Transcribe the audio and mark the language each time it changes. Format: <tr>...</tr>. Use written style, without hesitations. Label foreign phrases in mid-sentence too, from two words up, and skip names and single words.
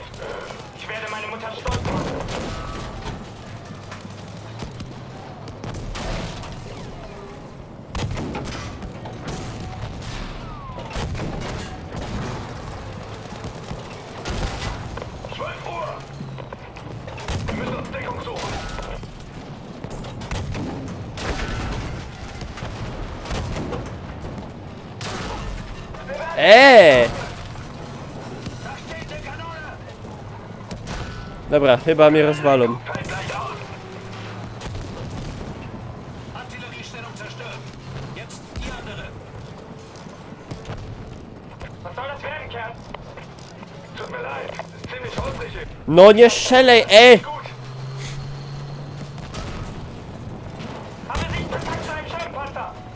<de>Ich werde meine Mutter stolz machen. Wir müssen uns Deckung suchen.</de> <pl>Dobra, chyba mnie rozwalą.</pl> <de>Fällt gleich aus. Artilleriestellung zerstört. Jetzt die andere. Was soll das werden, Kerl? Tut mir leid. Ist ziemlich holprig.</de> <pl>No nie strzelej,</pl> <de>Gut. Aber nicht Kontakt zu einem Scheibenpanzer.</de>